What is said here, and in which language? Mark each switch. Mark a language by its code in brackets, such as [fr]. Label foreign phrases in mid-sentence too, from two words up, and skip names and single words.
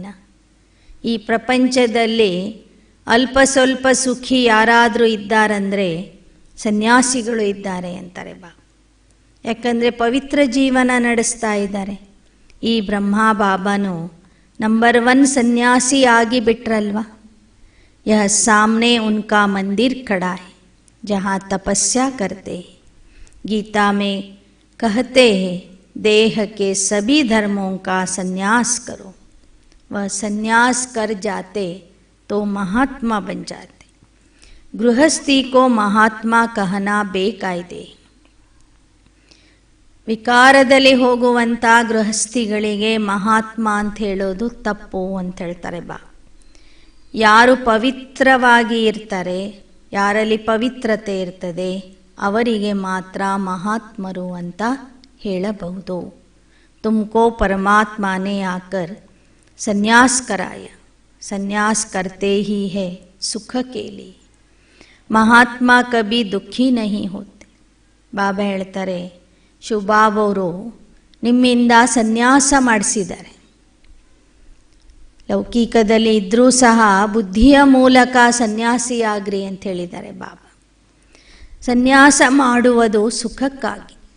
[kn] ಈ ಪ್ರಪಂಚದಲ್ಲಿ ಅಲ್ಪ ಸ್ವಲ್ಪ ಸುಖಿ ಯಾರಾದರೂ ಇದ್ದಾರಂದರೆ ಸನ್ಯಾಸಿಗಳು ಇದ್ದಾರೆ ಅಂತಾರೆ ಬಾ. ಯಾಕಂದರೆ ಪವಿತ್ರ ಜೀವನ ನಡೆಸ್ತಾ ಇದ್ದಾರೆ. ಈ ಬ್ರಹ್ಮ ಬಾಬಾನು ನಂಬರ್ 1 ಸನ್ಯಾಸಿ ಆಗಿಬಿಟ್ರಲ್ವ. [hi] यह सामने उनका मंदिर खड़ा है. जहाँ तपस्या करते हैं। गीता में कहते हैं देह के सभी धर्मों का संन्यास करो। वह संन्यास कर जाते तो महात्मा बन जाते। गृहस्थी को महात्मा कहना ಬೇಕಾಗಿದೆ. [kn] ವಿಕಾರದಲ್ಲಿ ಹೋಗುವಂಥ ಗೃಹಸ್ಥಿಗಳಿಗೆ ಮಹಾತ್ಮ ಅಂತ ಹೇಳೋದು ತಪ್ಪು ಅಂತ ಹೇಳ್ತಾರೆ ಬಾ. ಯಾರು ಪವಿತ್ರವಾಗಿ ಇರ್ತಾರೆ, ಯಾರಲ್ಲಿ ಪವಿತ್ರತೆ ಇರ್ತದೆ, ಅವರಿಗೆ ಮಾತ್ರ ಮಹಾತ್ಮರು ಅಂತ ಹೇಳಬಹುದು. [hi] तुमको परमात्मा ने आकर संन्यास कराया, संन्यास करते ही है सुख के लिए. महात्मा कभी दुखी नहीं होते. [kn] ಬಾಬಾ ಹೇಳ್ತಾರೆ, ಶಿವಬಾಬಾ ಅವರು ನಿಮ್ಮಿಂದ ಸನ್ಯಾಸ ಮಾಡಿಸಿದ್ದಾರೆ. ಲೌಕಿಕದಲ್ಲಿ ಇದ್ದರೂ ಸಹ ಬುದ್ಧಿಯ ಮೂಲಕ ಸನ್ಯಾಸಿಯಾಗ್ರಿ ಅಂತ ಹೇಳಿದ್ದಾರೆ ಬಾಬಾ. ಸನ್ಯಾಸ ಮಾಡುವುದು ಸುಖಕ್ಕಾಗಿ.